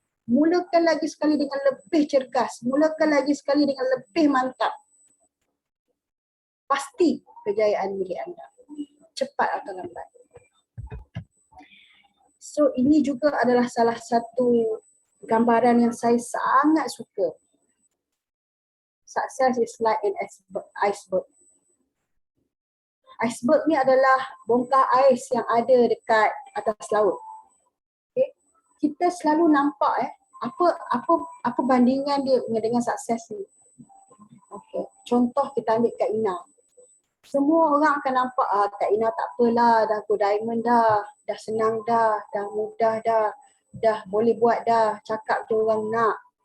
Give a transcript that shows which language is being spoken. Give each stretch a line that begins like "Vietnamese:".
Malay: Mulakan lagi sekali dengan lebih cergas. Mulakan lagi sekali dengan lebih mantap. Pasti kejayaan milik anda. Cepat atau lambat. So ini juga adalah salah satu gambaran yang saya sangat suka.
English: Success is like an iceberg.
Malay: Iceberg ni adalah bongkah ais yang ada dekat atas laut. Okay. Kita selalu nampak apa bandingan dia dengan sukses ni. Okay. Contoh kita ambil Kak Ina. Semua orang akan nampak Kak Ina tak apalah, dah go diamond dah senang dah mudah dah boleh buat dah, cakap je orang nak.